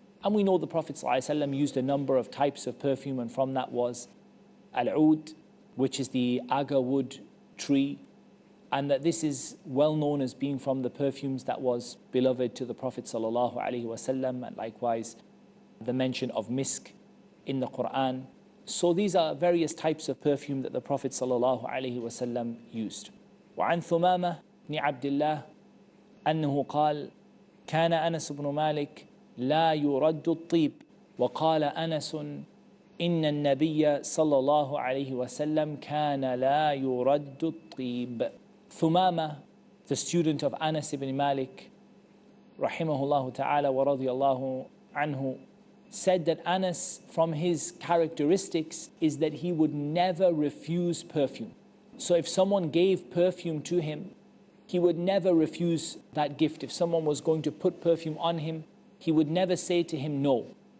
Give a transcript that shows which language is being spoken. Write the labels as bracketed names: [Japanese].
[English] And we know the Prophet ﷺ used a number of types of perfume, and from that was al-oud, which is the agar wood tree, and that this is well known as being from the perfumes that was beloved to the Prophet ﷺ, and likewise the mention of misk in the Quran. So these are various types of perfume that the Prophet ﷺ used. [Arabic] وعن ثمامة بن عبد الله أنه قال كان أنس بن مالك لا يرد الطيب وقال أنس إن النبي صلى الله عليه وسلم كان لا يرد الطيب. [English] Thumama, the student of Anas ibn Malik rahimahullah ta'ala wa radiyallahu anhu, said that Anas, from his characteristics, is that he would never refuse perfume. So if someone gave perfume to him, he would never refuse that gift. If someone was going to put perfume on him, he would never say to him no.